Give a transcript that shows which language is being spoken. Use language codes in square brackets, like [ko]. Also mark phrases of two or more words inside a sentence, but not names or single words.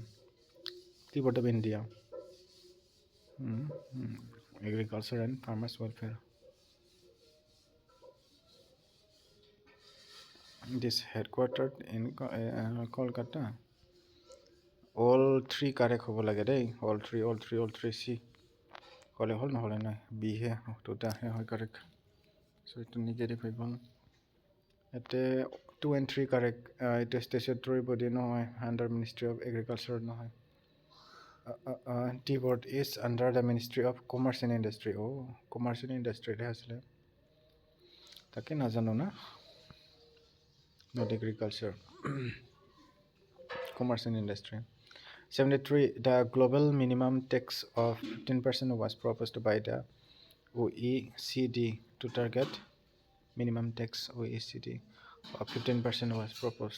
[en] T-Board of India. Agriculture and Farmers Welfare. It is headquartered in Kolkata. All three correct [as] হ'ব লাগে দেই [en] all three C [as] হ'লে হ'ল নহ'লে নাই B হে দুটাহে হয় [en] correct so [as] এইটো নিগেটিভ হৈ গ'ল ইয়াতে [en] 2 and 3 correct এইটো statutory body নহয় under Ministry of Agriculture নহয় T-Board is under the Ministry of Commerce and Industry Commerce and Industry [as] হে আছিলে তাকে নাজানো না [en] not agriculture Commerce and Industry 73. The global minimum tax of 15% was proposed by the OECD to target minimum tax OECD of 15% was proposed.